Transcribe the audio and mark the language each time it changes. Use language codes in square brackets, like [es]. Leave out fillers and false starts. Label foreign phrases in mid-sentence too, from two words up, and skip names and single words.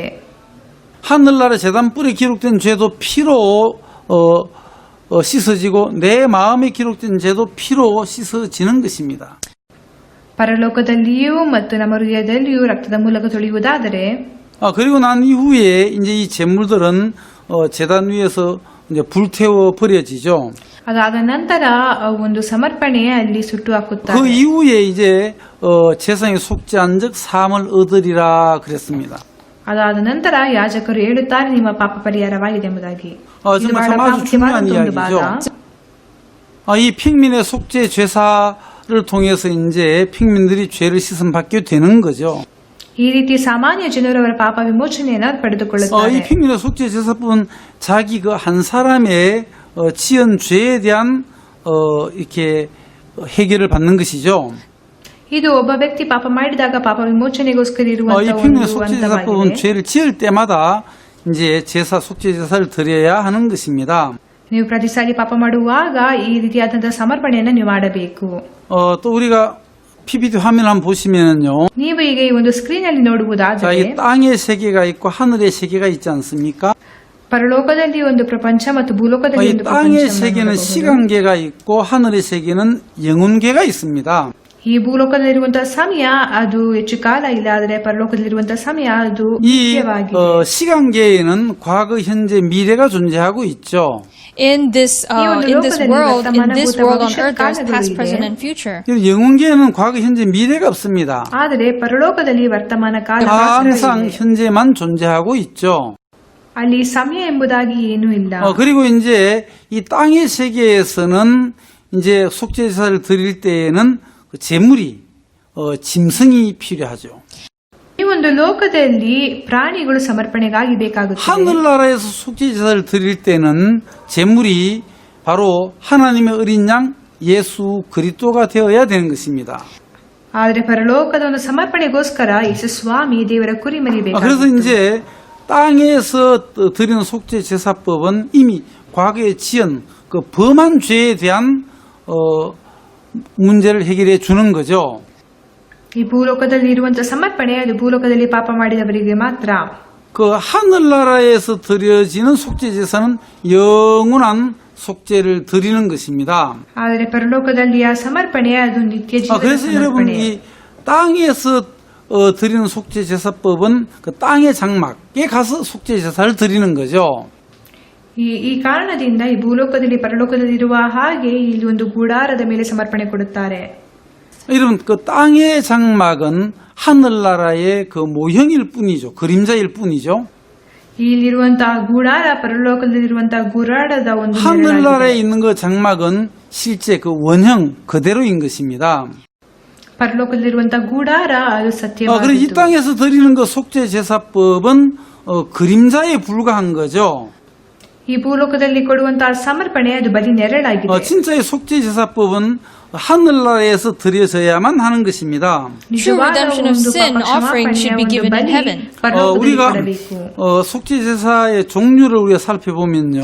[ko] 하늘나라 제단불에 기록된 죄도 피로 씻어지고 내 마음에 기록된 죄도 피로 씻어지는 것입니다. [kn] ಪರಲೋಕದಲ್ಲಿಯೂ ಮತ್ತು ನಮ್ಮ ಹೃದಯದಲ್ಲಿಯೂ ರಕ್ತದ ಮೂಲಕ ತೊಳೆಯುವುದಾದರೆ [ko] 그리고 난 이후에 이제 이 제물들은 제단 위에서 이제 불태워 버려지죠. [kn] ಅದಾದ ನಂತರ ಆ ಒಂದು ಸಮರ್ಪಣೆ ಅಲ್ಲಿ ಸುಟ್ಟು [ko] 그 [kn] ಹಾಕುತ್ತಾರೆ. [ko] 이후에 이제 제사에 속죄한 적 사함을 얻으리라 그랬습니다. [kn] ಅದಾದ ನಂತರ ಯಾಜಕರು ಹೇಳುತ್ತಾರೆ ನಿಮ್ಮ ಪಾಪ ಪರಿಹಾರವಾಗಿದೆ ಎಂಬುದಾಗಿ. ಇದು [ko] 정말 [kn] ಬಹಳ [ko] 아주 중요한 [kn] ಪ್ರಾಮುಖ್ಯವಾದ ಒಂದು ಭಾಗ. [ko] 이야기죠. 이 핑민의 속죄 제사를 통해서 이제 핑민들이 죄를 씻음 받게 되는 거죠. [kn] ಈ ರೀತಿ ಸಾಮಾನ್ಯ ಜನರು ಅವರ ಪಾಪ ವಿಮೋಚನೆಯನ್ನು [ko] 이 [kn] ಪಡೆದುಕೊಳ್ಳುತ್ತಾರೆ. [ko] 핑민의 속죄 제사법은 자기 그 한 사람의 지은 죄에 대한 이렇게 해결을 받는 것이죠. [kn] ಇದು ಒಬ್ಬ ವ್ಯಕ್ತಿ ಪಾಪ ಮಾಡಿದಾಗ ಪಾಪ ವಿಮೋಚನೆಗೋಸ್ಕರ [ko] 이 [kn] ಇರುವಂತಹ [ko] 핑민의 [kn] ಒಂದು [ko] 속죄 제사법은 [kn] ಹಂತವಾಗಿದೆ. [ko] 죄를 지을 때마다 이제 제사 속죄 제사를 드려야 하는 것입니다. [kn] ನೀವು ಪ್ರತಿ ಸಾರಿ ಪಾಪ ಮಾಡುವಾಗ ಈ ರೀತಿಯಾದಂತಹ ಸಮರ್ಪಣೆಯನ್ನು ನೀವು ಮಾಡಬೇಕು. [ko] 또 우리가 PPT 화면 한번 보시면은요. [kn] ನೀವು ಈಗ ಈ ಒಂದು ಸ್ಕ್ರೀನ್ ಅಲ್ಲಿ [ko] 자, [kn] ನೋಡುವುದಾದರೆ [ko] 이 땅의 세계가 있고 하늘의 세계가 있지 않습니까? [kn] ಪರಲೋಕದಲ್ಲಿ ಒಂದು ಪ್ರಪಂಚ ಮತ್ತು ಭೂಲೋಕದಲ್ಲಿ [ko] 이 [kn] ಒಂದು [ko] 땅의 [kn] ಪ್ರಪಂಚವನ್ನು [ko] 세계는 [kn] ನೋಡಬಹುದು. [ko] 시간계가 있고 하늘의 세계는 영혼계가 있습니다. [kn] ಈ ಭೂಲೋಕದಲ್ಲಿರುವಂತಹ ಸಮಯ ಅದು ಹೆಚ್ಚು ಕಾಲ ಇಲ್ಲ, ಆದರೆ ಪರಲೋಕದಲ್ಲಿರುವಂತಹ ಸಮಯ ಅದು [ko] 이 [kn] ನಿತ್ಯವಾಗಿದೆ. [ko] 시간계에는 과거, 현재, 미래가 존재하고 있죠. [en] In this world, on earth, there's past, present, and future. [ko] 영혼계에는 과거, 현재, 미래가 없습니다. [kn] ಆದರೆ ಪರಲೋಕದಲ್ಲಿ ವರ್ತಮಾನ ಕಾಲ [ko] 항상 [kn] ಮಾತ್ರವಿದೆ. [ko] 현재만 존재하고 있죠. [kn] ಅಲ್ಲಿ ಸಮಯ ಎಂಬುದಾಗಿ ಏನೂ ಇಲ್ಲ. [ko] 그리고 이제 이 땅의 세계에서는 이제 속죄제사를 드릴 때에는 그 제물이 짐승이 필요하죠. [kn] ಈ ಒಂದು ಲೋಕದಲ್ಲಿ ಪ್ರಾಣಿಗಳು ಸಮರ್ಪಣೆಗಾಗಿ ಬೇಕಾಗುತ್ತದೆ. [ko] 하늘나라에서 속죄제사를 드릴 때는 제물이 바로 하나님의 어린 양 예수 그리스도가 되어야 되는 것입니다. [kn] ಆದರೆ ಪರಲೋಕದ ಒಂದು ಸಮರ್ಪಣೆಗೋಸ್ಕರ ಯೇಸು ಸ್ವಾಮಿ ದೇವರ ಕುರಿಮರಿ [ko] 그래서 [kn] ಬೇಕಾಗುತ್ತದೆ. [ko] 이제 땅에서 드리는 속죄제사법은 이미 과거에 지은 그 범한 죄에 대한 문제를 해결해 주는 거죠. [kn] ಈ ಭೂಲೋಕದಲ್ಲಿ ಇರುವಂತಹ ಸಮರ್ಪಣೆ ಅದು ಭೂಲೋಕದಲ್ಲಿ ಪಾಪ ಮಾಡಿದವರಿಗೆ ಮಾತ್ರ. [ko] 그 하늘나라에서 드려지는 속죄제사는 영원한 속죄를 드리는 것입니다. [kn] ಆದರೆ ಪರಲೋಕದಲ್ಲಿ ಆ ಸಮರ್ಪಣೆ ಅದು ನಿತ್ಯ ಜೀವದ [ko] 그래서 여러분 [kn] ಸಮರ್ಪಣೆ. [ko] 이 땅에서 드리는 속죄제사법은 그 땅의 장막에 가서 속죄제사를 드리는 거죠. [kn] ಈ ಕಾರಣದಿಂದ ಈ ಭೂಲೋಕದಲ್ಲಿ ಪರಲೋಕದಲ್ಲಿ ಇರುವ ಹಾಗೆ ಇಲ್ಲಿ ಒಂದು ಗುಡಾರದ ಮೇಲೆ ಸಮರ್ಪಣೆ ಕೊಡುತ್ತಾರೆ. [ko] 여러분 그 땅의 장막은 하늘나라의 그 모형일 뿐이죠. 그림자일 뿐이죠. [kn] ಇಲ್ಲಿರುವಂತಹ ಗುಡಾರ ಪರಲೋಕದಲ್ಲಿರುವಂತಹ ಗುಡಾರದ ಒಂದು [ko] 하늘나라에 있는 그 장막은 실제 그 원형 그대로인 것입니다. [kn] ಪರಲೋಕದಲ್ಲಿರುವಂತಹ ಗುಡಾರ ಅದು [ko] 그리고 이 [kn] ಸತ್ಯವಾಗಿದೆ. [ko] 땅에서 드리는 그 속죄제사법은 그림자에 불과한 거죠. [kn] ಈ ಭೂಲೋಕದಲ್ಲಿ ಕೊಡುವಂತಹ ಸಮರ್ಪಣೆ ಅದು ಬರೀ ನೆರಳಾಗಿದೆ. [ko] 진짜의 속죄제사법은 하늘나라에서 드려져야만 하는 것입니다. [en] True redemption of sin offering should be given in heaven. [ko] 우리가 속죄제사의 종류를 우리가 살펴보면요.